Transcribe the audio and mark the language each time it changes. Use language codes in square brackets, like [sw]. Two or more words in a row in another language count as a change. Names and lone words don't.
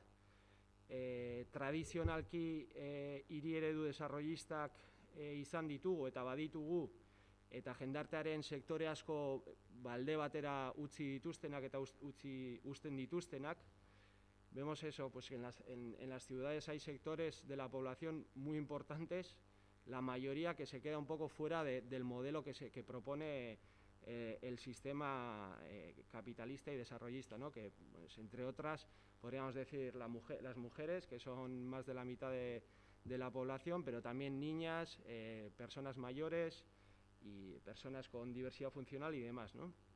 [eu] Tradizionalki hiri eredu desarrollistak izan ditugu eta baditugu, eta jendartearen sektore asko alde batera utzi dituztenak eta uzten dituztenak. [es] Vemos eso, pues en las ciudades hay sectores de la población muy importantes, la mayoría que se queda un poco fuera del modelo que propone el sistema capitalista y desarrollista, ¿no? Que, pues, entre otras, podríamos decir las mujeres, que son más de la mitad de la población, pero también niñas, personas mayores y personas con diversidad funcional y demás, ¿no?